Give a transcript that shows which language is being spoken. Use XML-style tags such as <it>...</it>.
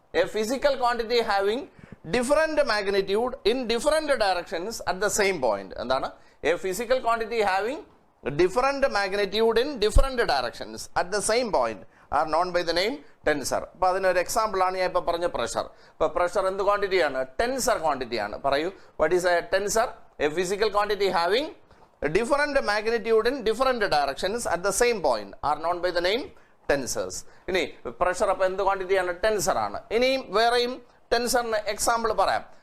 <en>A physical quantity having different magnitude in different directions at the same point. എന്താണ്? A physical quantity having different magnitude in different directions at the same point are known by the name tensor.</en> <ml>അപ്പൊ അതിനൊരു example ആണ് ഞാൻ ഇപ്പൊ പറഞ്ഞ pressure. അപ്പൊ pressure എന്ത് ക്വാണ്ടിറ്റിയാണ്? Tensor ക്വാണ്ടിറ്റിയാണ്. പറയൂ,</ml> <en>What is a tensor? A physical quantity having different magnitude in different directions at the same point are known by the name tensors.</en> <ml>ഇനി പ്രഷർ അപ്പൊ എന്ത് ക്വാണ്ടിറ്റിയാണ്? ടെൻസർ ആണ്. ഇനിയും വേറെയും ടെൻസറിന് എക്സാമ്പിൾ പറയാം.</ml>